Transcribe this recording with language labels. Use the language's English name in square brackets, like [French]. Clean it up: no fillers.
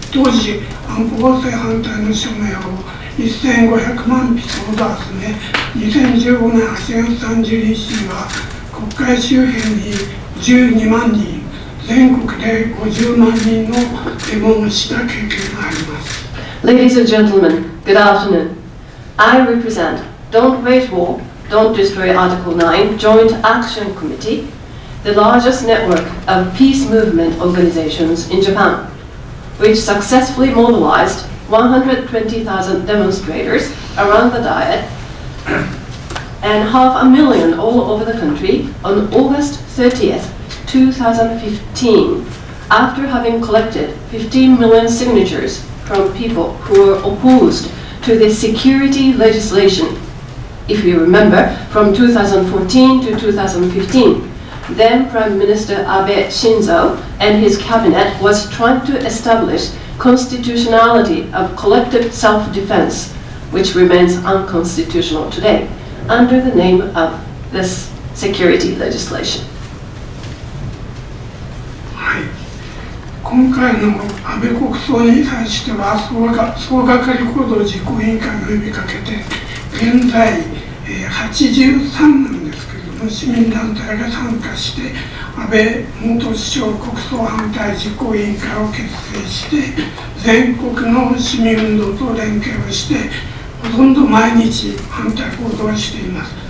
[Japanese] 当時安保法制反対の署名を1500万筆ほど集め2015年8月30日には国会周辺に12万人全国で50万人のデモをした経験があります。 [English] Ladies and gentlemen, good afternoon. I represent Don't Wage War, Don't Destroy Article 9 Joint Action Committee, the largest network of peace movement organizations in Japan, which successfully mobilized 120,000 demonstrators around the Diet and 500,000 all over the country on August 30th, 2015, after having collected 15 million signatures from people who were opposed to the security legislation. If you remember, from 2014 to 2015, then Prime Minister Abe Shinzo and his cabinet was trying to establish constitutionality of collective self-defense, which remains unconstitutional today, under the name of this security legislation. [Japanese] 今回の安倍国葬に対しては総がかり行動実行委員会が呼びかけて現在83なんですけれども市民団体が参加して安倍元首相国葬反対実行委員会を結成して全国の市民運動と連携をしてほとんど毎日反対行動をしています。